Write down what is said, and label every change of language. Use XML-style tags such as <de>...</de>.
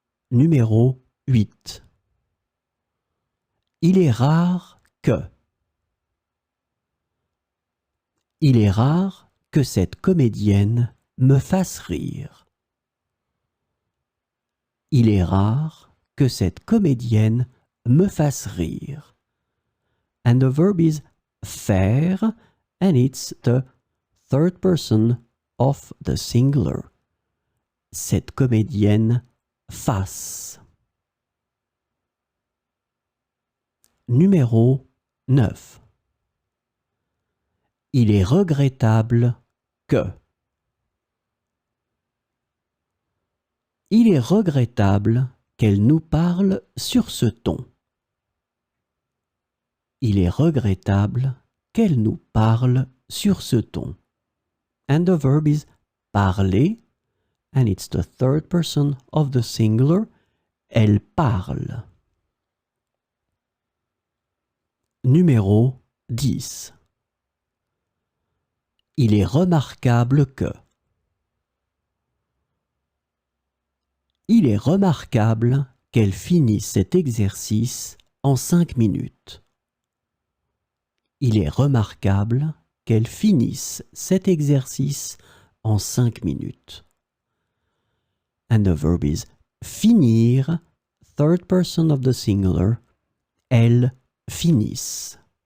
<fr>Numéro 8. Il est rare que. Il est rare que cette comédienne me fasse rire. Il est rare que cette comédienne me fasse rire.</fr> <en>And the verb is faire, and it's the third person of the singular.</en> <fr>Cette comédienne fasse. Numéro 9. Il est regrettable que. Il est regrettable qu'elle nous parle sur ce ton. Il est regrettable qu'elle nous parle sur ce ton.</fr> <en>And the verb is parler, and it's the third person of the singular,</en> <fr>elle parle. Numéro 10. Il est remarquable que. Il est remarquable qu'elle finisse cet exercice en 5 minutes. Il est remarquable qu'elle finisse cet exercice en 5 minutes.</fr> <en>And the verb is finir, third person of the singular,</en> <fr>elles finissent.</fr>